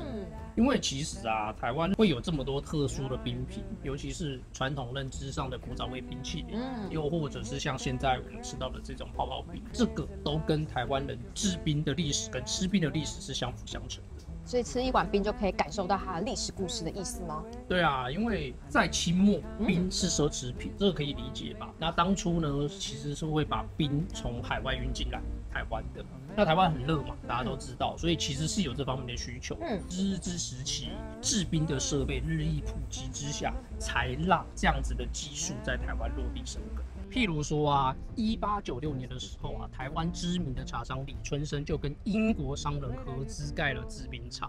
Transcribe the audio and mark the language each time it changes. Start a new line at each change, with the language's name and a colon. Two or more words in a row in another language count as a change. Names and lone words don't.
Chinese: 因為其實啊，台灣會有這麼多特殊的冰品，尤其是傳統認知上的古早味冰淇淋，又或者是像現在我們吃到的這種泡泡冰，這個都跟台灣人制冰的歷史跟吃冰的歷史是相輔相成的。所以吃一碗冰就可以感受到它的歷史故事的意思嗎？对啊，因為在清末，冰是奢侈品，這個可以理解吧？那當初呢，其實是會把冰從海外運進來台灣的。那台灣很熱嘛，大家都知道，所以其實是有這方面的需求。日治時期制冰的設備日益普及之下，才讓這樣子的技術在台灣落地生根。譬如說啊，1896年的時候啊，台灣知名的茶商李春生就跟英國商人合資蓋了制冰廠。